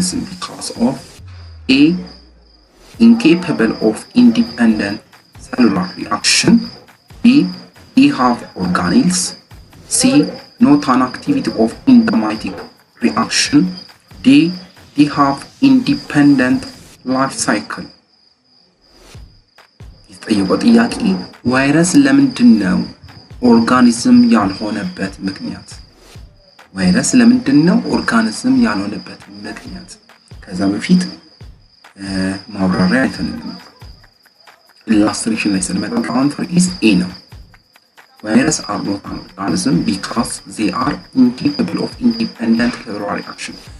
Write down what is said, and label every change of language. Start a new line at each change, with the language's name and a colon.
English: because of A, incapable of independent cellular reaction, B, they have organelles, C, not an activity of enzymatic reaction, D, they have independent life cycle.
Amharic: የተጠየቀው ጥያቄ ቫይረስ ለምንድነው ኦርጋኒዝም ያልሆነበት ምክንያት? ቫይረስ ለምንድነው ኦርጋኒዝም ያልሆነበት ምክንያት? ከዛ በፊት ማብራሪያ አይተንልም። ኢላስትሬሽን ላይ ስንመጣ answer is A ነው።
English: Viruses are not an organism because they are incapable of independent cellular reaction.